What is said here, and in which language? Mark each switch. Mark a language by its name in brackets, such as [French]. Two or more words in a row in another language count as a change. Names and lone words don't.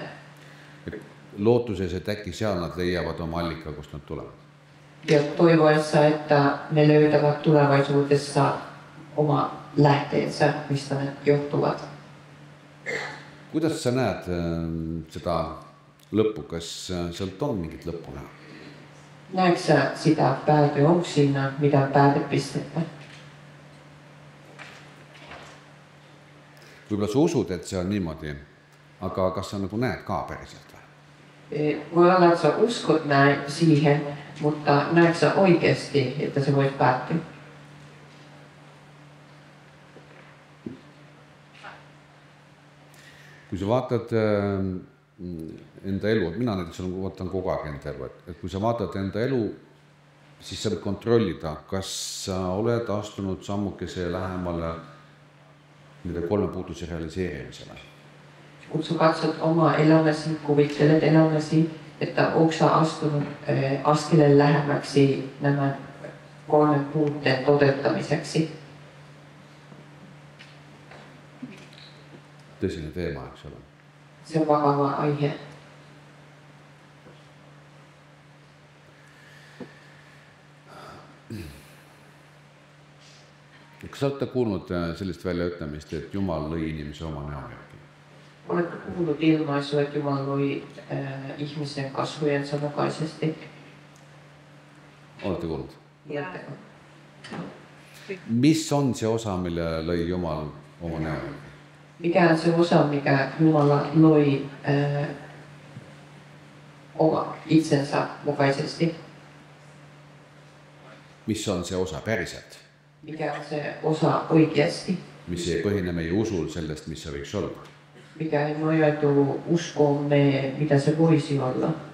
[Estonian] Lootuses, et äkki seal nad leiavad oma allika, kust nad tulevad. [Finnish] Ja toivoessa, että ne löytävät tulevaisuudessa oma lähteensä, mistä ne johtuvat. [Estonian] Kuidas sa näed seda lõppu, kas sealt on mingit lõppu näha? [Finnish] Näetkö sä sitä päätöä? Onko siinä mitään päätepistettä? [Estonian] Võib-olla sa usud, et see on niimoodi, aga kas sa nagu näed ka päriselt või? [Finnish] Voi olla, että sä uskot näin siihen, mutta näetkö sä oikeasti, että se voisi päättyä? [Estonian] Kui sa vaatad enda elu, mina näiteks vaatan kogu aeg enda elu, et kui sa vaatad enda elu, siis sa võid kontrollida, kas sa oled astunud sammukese lähemale nende 3 puuduse realiseerimisele. [Finnish] Kun sä katsot omaa elämäsi, kuvittelet elämäsi, että onko sä astunut askeleen lähemmäksi nämä 3 puutteen toteuttamiseksi. [Estonian] Tõsine teema, eks ole. [Finnish] Se on vakava aihe. [Estonian] Kas sa olete kuulnud sellist väljaütlemist, et Jumal lõi inimese oma näo järgi? [Finnish] Oletko kuullut ilmaisua, että Jumala loi ihmisen kasvojensa mukaisesti? [Estonian] Olete kuulnud? [Finnish] Tiedättekö? [Estonian] Mis on see osa, mille lõi Jumal oma näo järgi? [Finnish] Mikä on se osa, mikä Jumala loi oma itsensä mukaisesti? [Estonian] Mis on see osa päriselt? [Finnish] Mikä on se osa oikeasti? [Estonian] Mis ei põhine meie usul sellest, mis see võiks olla? [Finnish] Mikä ei nojautu uskomme, mitä se voisi olla?